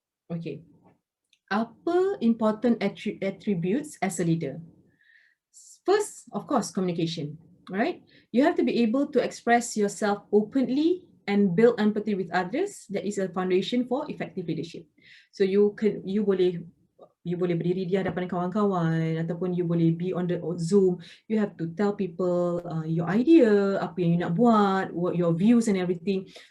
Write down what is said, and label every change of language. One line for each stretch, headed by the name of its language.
English: Okay,
Malay: apa
English: important attributes as a leader? First, of course, communication, right? You have to be able to express yourself openly and build empathy with others. That is a foundation for effective leadership.
Malay: So you boleh berdiri di hadapan kawan-kawan ataupun you boleh
English: be on the Zoom. You have to tell people your idea,
Malay: apa yang you nak buat,
English: what your views and everything.